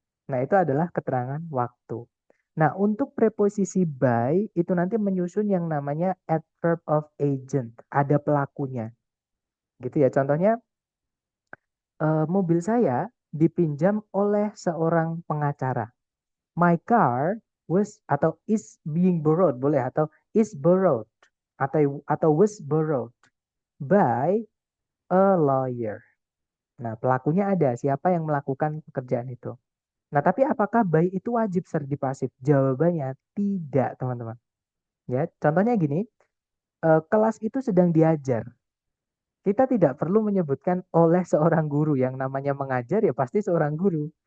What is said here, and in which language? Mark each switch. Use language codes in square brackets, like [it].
[id] Nah, itu adalah keterangan waktu. Nah, untuk preposisi by itu nanti menyusun yang namanya [en] adverb of agent, [id] ada pelakunya. Gitu ya. Contohnya mobil saya dipinjam oleh seorang pengacara. [en] My car was atau is being borrowed boleh atau is borrowed atau was borrowed by a lawyer. [id] Nah, pelakunya ada, siapa yang melakukan pekerjaan itu. Nah, tapi apakah by itu wajib serdi pasif? Jawabannya tidak, teman-teman. Ya, contohnya gini, kelas itu sedang diajar. Kita tidak perlu menyebutkan oleh seorang guru, yang namanya mengajar ya pasti seorang guru.